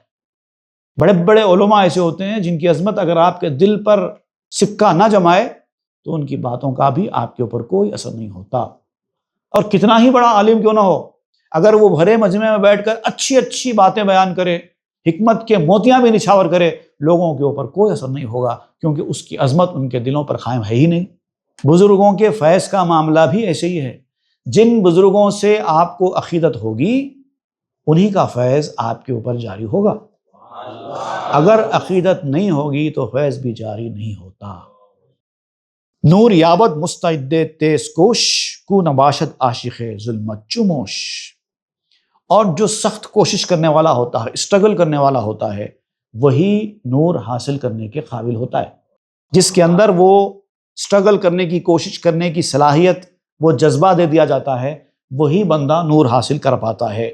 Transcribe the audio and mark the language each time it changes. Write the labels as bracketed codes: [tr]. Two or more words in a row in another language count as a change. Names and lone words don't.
[ur] بڑے بڑے علماء ایسے ہوتے ہیں جن کی عظمت اگر آپ کے دل پر سکہ نہ جمائے تو ان کی باتوں کا بھی آپ کے اوپر کوئی اثر نہیں ہوتا، اور کتنا ہی بڑا عالم کیوں نہ ہو، اگر وہ بھرے مجمع میں بیٹھ کر اچھی اچھی باتیں بیان کرے، حکمت کے موتیاں بھی نچھاور کرے، لوگوں کے اوپر کوئی اثر نہیں ہوگا، کیونکہ اس کی عظمت ان کے دلوں پر قائم ہے ہی نہیں۔ بزرگوں کے فیض کا معاملہ بھی ایسے ہی ہے، جن بزرگوں سے آپ کو عقیدت ہوگی انہی کا فیض آپ کے اوپر جاری ہوگا، اگر عقیدت نہیں ہوگی تو فیض بھی جاری نہیں ہوتا۔ [fa] نور یابد مستعد تیز کوش، کو نباشد عاشق ظلمت چموش۔ [ur] اور جو سخت کوشش کرنے والا ہوتا ہے، اسٹرگل کرنے والا ہوتا ہے، وہی نور حاصل کرنے کے قابل ہوتا ہے۔ جس کے اندر وہ اسٹرگل کرنے کی کوشش کرنے کی صلاحیت، وہ جذبہ دے دیا جاتا ہے، وہی بندہ نور حاصل کر پاتا ہے۔